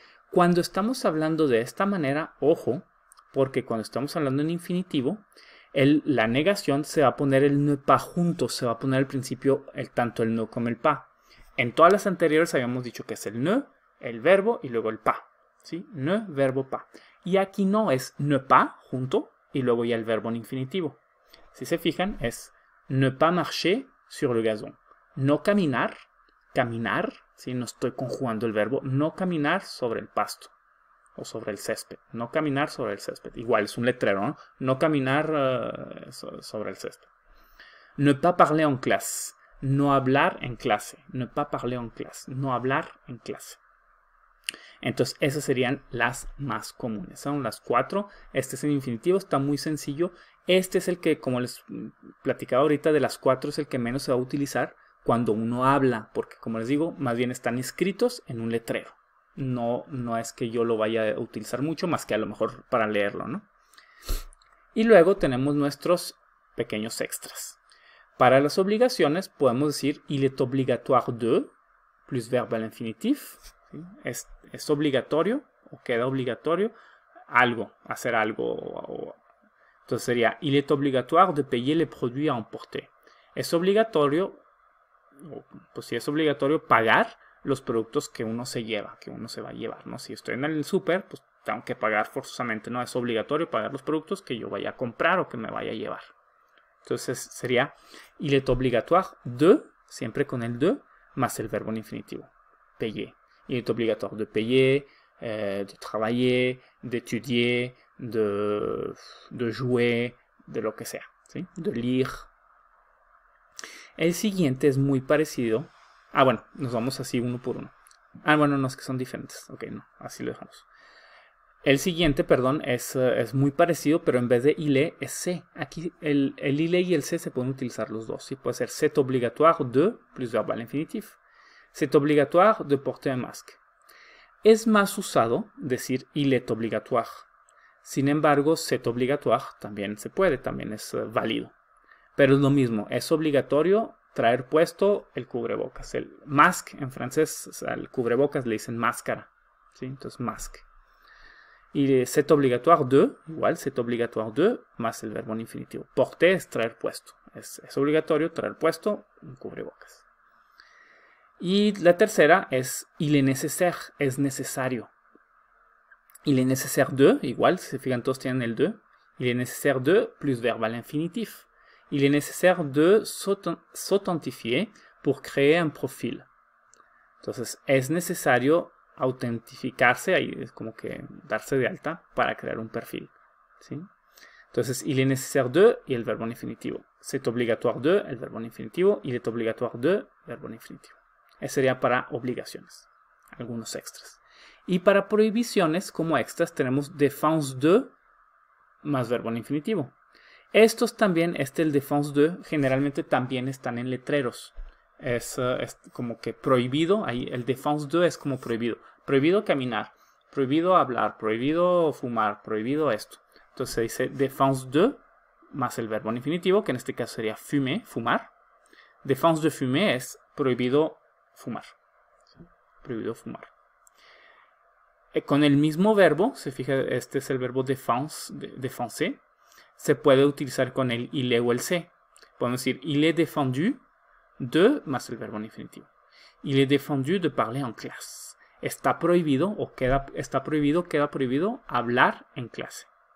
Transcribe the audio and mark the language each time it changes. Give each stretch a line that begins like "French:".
Spanish: Cuando estamos hablando de esta manera, ojo, porque cuando estamos hablando en infinitivo, la negación se va a poner el ne pas juntos, se va a poner al principio tanto el no como el pas. En todas las anteriores habíamos dicho que es el ne, el verbo y luego el pas. ¿Sí? Ne, verbo, pas. Y aquí no, es ne pas junto y luego ya el verbo en infinitivo. Si se fijan, es
French: ne pas marcher sur le gazon.
Spanish: No caminar, ¿sí? No estoy conjugando el verbo, no caminar sobre el pasto o sobre el césped. No caminar sobre el césped. Igual es un letrero, ¿no? No caminar sobre el césped.
French: Ne pas parler en classe.
Spanish: No hablar en clase.
French: Ne pas parler en classe.
Spanish: No hablar en clase. Entonces, esas serían las más comunes. Son las 4. Este es el infinitivo, está muy sencillo. Este es el que, como les platicaba ahorita, de las 4 es el que menos se va a utilizar cuando uno habla. Porque, como les digo, más bien están escritos en un letrero. No es que yo lo vaya a utilizar mucho, más que a lo mejor para leerlo, ¿no? Y luego tenemos nuestros pequeños extras. Para las obligaciones podemos decir
French: il est obligatoire de, plus verbe à l'infinitif.
Spanish: ¿Sí? Es obligatorio o queda obligatorio algo, hacer algo. Entonces sería
French: il est obligatoire de payer les produits à emporter.
Spanish: Es obligatorio pues sí es obligatorio pagar los productos que uno se lleva, que uno se va a llevar, ¿no? Si estoy en el súper, pues tengo que pagar forzosamente, no es obligatorio pagar los productos que yo vaya a comprar o que me vaya a llevar. Entonces sería
French: il est obligatoire de,
Spanish: siempre con el de, más el verbo en infinitivo, payer.
French: Il est obligatoire de payer, de travailler, d'étudier, de jouer, de
Spanish: lo que sea, ¿sí?
French: De lire.
Spanish: El siguiente es muy parecido. Ah, bueno, nos vamos así uno por uno. Ah, bueno, no, es que son diferentes. Ok, no, así lo dejamos. El siguiente, perdón, es muy parecido, pero en vez de il es c'est. Aquí el il y el c'est se pueden utilizar los dos. ¿Sí? Puede ser
French: c'est obligatoire de, plus verbal infinitif. C'est obligatoire de porter un masque.
Spanish: Es más usado decir
French: il est obligatoire.
Spanish: Sin embargo,
French: c'est obligatoire
Spanish: también se puede, también es válido. Pero es lo mismo, es obligatorio traer puesto el cubrebocas. El masque en francés, al cubrebocas le dicen máscara. ¿Sí? Entonces, masque. Y c'est obligatoire de, igual, c'est obligatoire de, más el verbo en infinitivo. Porter es traer puesto. Es obligatorio traer puesto un cubrebocas. Y la tercera es
French: il est nécessaire,
Spanish: es necesario.
French: Il est nécessaire de,
Spanish: igual, si se fijan todos tienen el de.
French: Il est nécessaire de, plus verbal infinitif. Il est nécessaire de s'authentifier pour créer un profil.
Spanish: Entonces, es necesario autentificarse, ahí es como que darse de alta para crear un perfil. ¿Sí? Entonces,
French: il est nécessaire de
Spanish: y el verbo en infinitivo.
French: C'est obligatoire de,
Spanish: el verbo en infinitivo.
French: Il est obligatoire de,
Spanish: verbo en infinitivo. Eso sería para obligaciones, algunos extras. Y para prohibiciones, como extras, tenemos
French: défense de
Spanish: más verbo en infinitivo. Estos también, el défense de, generalmente también están en letreros. Es como que prohibido, ahí el défense de es como prohibido. Prohibido caminar, prohibido hablar, prohibido fumar, prohibido esto. Entonces se dice défense de más el verbo en infinitivo, que en este caso sería fumer, fumar.
French: Défense de fumer
Spanish: es prohibido fumar. ¿Sí? Prohibido fumar. Con el mismo verbo, se fija, este es el verbo défenser, se puede utilizar con el il est o el c'est. Podemos decir
French: il est défendu de
Spanish: más el verbo en infinitivo.
French: Il est défendu de parler en clase.
Spanish: Está prohibido o queda prohibido hablar en clase.